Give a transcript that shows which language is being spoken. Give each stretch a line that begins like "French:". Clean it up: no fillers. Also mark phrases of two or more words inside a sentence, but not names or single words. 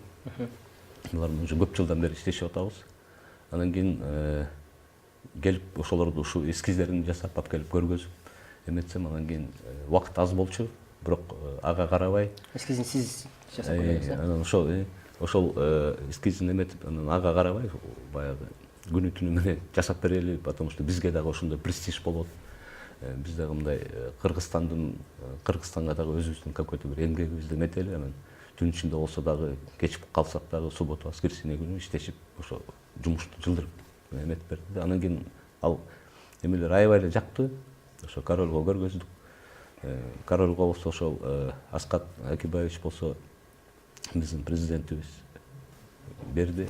Kyrgyz: Булар уже көп жылдан бери иштешип атабыз. Анан кийин келип ошолорду ушу эскиздерин жасап алып келип көргөзүп эметсем, анан кийин убакыт аз болчу, бирок ага карабай Эскизин сиз жасап койдуңуз да? анан ошол эскизин эметип, анан ага карабай баягы күнү түнү менен жасап берели,
Russian: потому что
Kyrgyz: бизге дагы ошондой престиж болот. Биз дагы мындай Кыргызстанга дагы өзүбүздүн какой-то бир эмгегибизди эметели, анан түн ичинде болсо дагы кечип калсак дагы
Russian: суббота, воскресенье
Kyrgyz: күнү иштешип ошо жумушту жылдырып эметип берди. Анан кийин ал эмелер аябай эле жакты. Ошо королго көргөздүк. Королго болсо ошол Аскат Акибаевич болсо биздин президентибиз берди.